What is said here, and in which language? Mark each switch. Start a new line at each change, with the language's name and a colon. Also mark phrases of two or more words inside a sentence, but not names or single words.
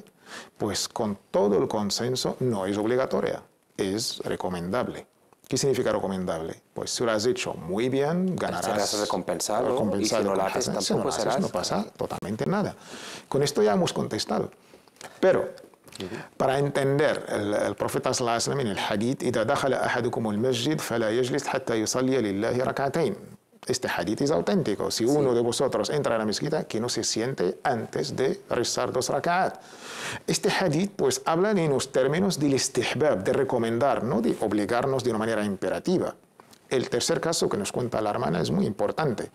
Spanish: Pues con todo el consenso no es obligatoria, es recomendable. ¿Qué significa recomendable? Pues si lo has hecho muy bien, ganarás. Serás recompensado, y si no lo haces tampoco serás. No pasa totalmente nada. Con esto ya hemos contestado. Pero para entender el profeta
Arabic: صلى الله عليه وسلم
Spanish: en el hadith,
Arabic: إذا دخل أحدكم المسجد فلا يجلس حتى يصلي لله ركعتين.
Spanish: Este hadith es auténtico. Si uno de vosotros entra a la mezquita, que no se siente antes de rezar 2 raka'at. Este hadith pues habla en los términos del istihbab, de recomendar, no de obligarnos de una manera imperativa. El tercer caso que nos cuenta la hermana es muy importante.